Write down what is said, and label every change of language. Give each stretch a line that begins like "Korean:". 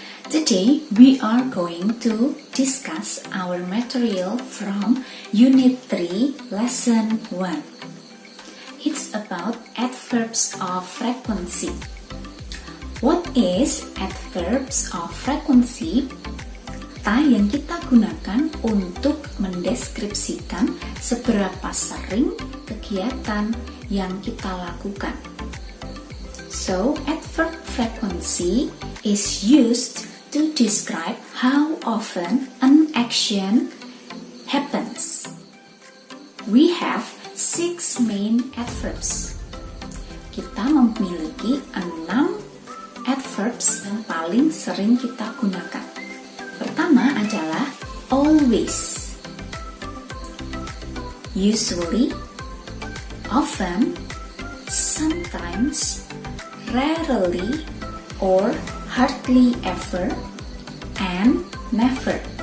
English: Today we are going to discuss our material from Unit 3, Lesson 1. It's about adverbs of frequency. What is adverbs of frequency?
Indonesian: Kata yang kita gunakan untuk mendeskripsikan seberapa sering kegiatan yang kita lakukan.
English: So, adverb frequency is used to describe how often an action happens. We have 6 main adverbs.
Indonesian: Kita memiliki 6 adverbs yang paling sering kita gunakan. Pertama adalah always, usually, often, sometimes, rarely, or hardly ever, and never.